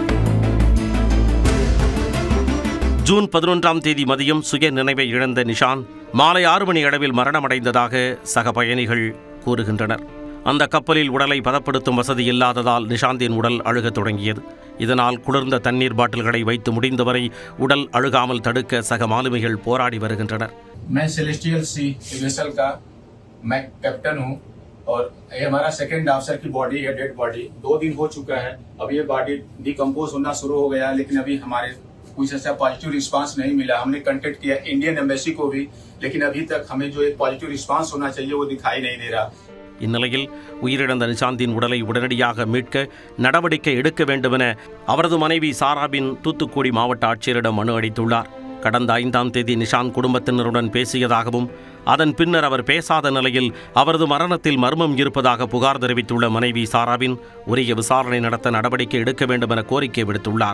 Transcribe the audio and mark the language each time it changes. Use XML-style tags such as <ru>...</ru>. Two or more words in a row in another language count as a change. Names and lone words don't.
<ta>ஜூன் 11ஆம் தேதி மதியம் சுய நினைவை இழந்த நிஷாந்த் மாலை 6 மணி அளவில் மரணமடைந்ததாக சக பயணிகள் கூறுகின்றனர். அந்த கப்பலில் உடலை பதப்படுத்தும் வசதி இல்லாததால் நிஷாந்தின் உடல் அழுகத் தொடங்கியது. இதனால் குளிர்ந்த தண்ணீர் பாட்டில்களை வைத்து முடிந்தவரை உடல் அழுகாமல் தடுக்க சக மாலுமிகள் போராடி வருகின்றனர்.</ta> <hi>मैं सेलेस्टियल सी वेसल का मैं कैप्टन हूं और ये हमारा</hi> <en>second officer</en> <hi>की बॉडी है,</hi> <en>dead body</en> <hi>2 दिन हो चुका है. अब ये</hi> <en>body decompose</en> <hi>होना शुरू हो गया, लेकिन अभी हमारे कुछ ऐसा</hi> <en>positive response</en> <hi>नहीं मिला. हमने कांटेक्ट किया</hi> <en>Indian embassy</en> <hi>को भी, लेकिन अभी तक हमें जो एक</hi> <en>positive response</en> <hi>होना चाहिए वो दिखाई नहीं दे रहा.</hi> <ta>இந்நிலையில் உயிரிழந்த நிஷாந்தின் உடலை உடனடியாக மீட்க நடவடிக்கை எடுக்க வேண்டுமென அவரது மனைவி சாராபின் தூத்துக்குடி மாவட்ட ஆட்சியரிடம் மனு அளித்துள்ளார். கடந்த 5ஆம் தேதி நிஷாந்த் குடும்பத்தினருடன் பேசியதாகவும் அதன் பின்னர் அவர் பேசாத நிலையில் அவரது மரணத்தில் மர்மம் இருப்பதாக புகார் தெரிவித்துள்ள மனைவி சாராபின் உரிய விசாரணை நடத்த நடவடிக்கை எடுக்க வேண்டும் என கோரிக்கை விடுத்துள்ளார்.</ta>